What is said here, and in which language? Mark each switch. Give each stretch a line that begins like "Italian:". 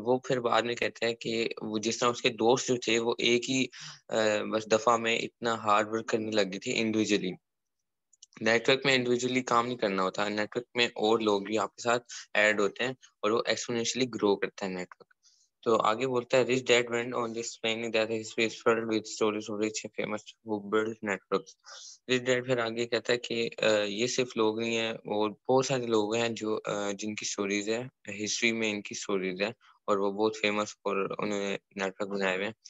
Urdu: وہ پھر بعد میں کہتا ہے کہ وہ جس طرح اس کے دوست جو تھے وہ ایک ہی بس دفعہ میں اتنا ہارڈ ورک کرنے لگ گئے تھے انڈیویجلی. نیٹ ورک میں انڈیویجلی کام نہیں کرنا ہوتا, نیٹ ورک میں اور لوگ بھی آپ کے ساتھ ایڈ ہوتے ہیں اور وہ ایکسپونشلی گرو کرتا ہے نیٹ ورک. تو آگے بولتا ہے
English: rich dad went on this explaining that history is filled with stories of rich and famous who built networks.
Urdu: rich dad پھر آگے کہتا ہے کہ یہ صرف لوگ نہیں ہیں اور بہت سارے لوگ ہیں جو جن کی سٹوریز ہے, ہسٹری میں ان کی سٹوریز ہے اور وہ بہت فیمس اور انہوں نے نیٹ ورک بنائے ہوئے ہیں.